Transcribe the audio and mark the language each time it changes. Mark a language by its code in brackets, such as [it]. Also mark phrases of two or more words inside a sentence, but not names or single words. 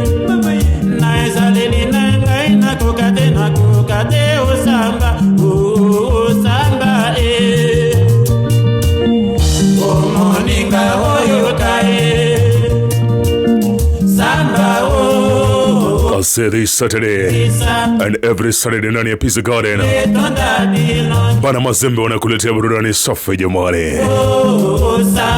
[ln] Na ezaleli nangai nakokate o samba. O samba o moninga oyo kaye. Samba o. [en] I'll say this Saturday and every Saturday [sw] ndani ya [en] Peace Garden. [sw] Bana Mazembe wanakuletea burudani safi jamani.